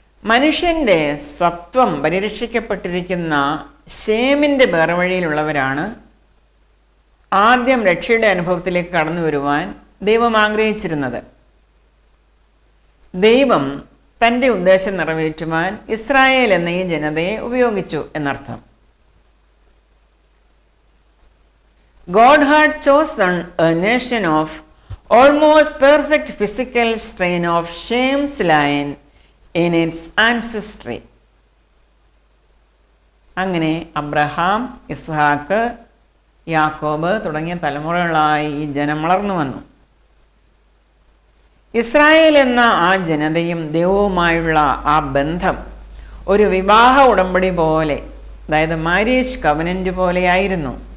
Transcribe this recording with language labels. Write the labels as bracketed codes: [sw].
[ml] മനുഷ്യൻ്റെ സത്വം പരിരക്ഷിക്കപ്പെട്ടിരിക്കുന്ന ശേമിൻ്റെ വേർവഴിയിലുള്ളവരാണ് ആദ്യം രക്ഷയുടെ അനുഭവത്തിലേക്ക് കടന്നു വരുവാൻ ദൈവം ആഗ്രഹിച്ചിരുന്നത്. ദൈവം തൻ്റെ ഉദ്ദേശം നിറവേറ്റുവാൻ ഇസ്രായേൽ എന്ന ഈ ജനതയെ ഉപയോഗിച്ചു എന്നർത്ഥം. [en] God had chosen a nation of almost perfect physical strain of Shem's line in its ancestry. [ml] അങ്ങനെ അബ്രഹാം, ഇസ്ഹാക്ക്, യാക്കോബ് തുടങ്ങിയ തലമുറകളായി ഈ ജനം വളർന്നു വന്നു. ഇസ്രായേൽ എന്ന ആ ജനതയും ദൈവവുമായുള്ള ആ ബന്ധം ഒരു വിവാഹ ഉടമ്പടി പോലെ, അതായത് [en] marriage covenant [ml] പോലെയായിരുന്നു.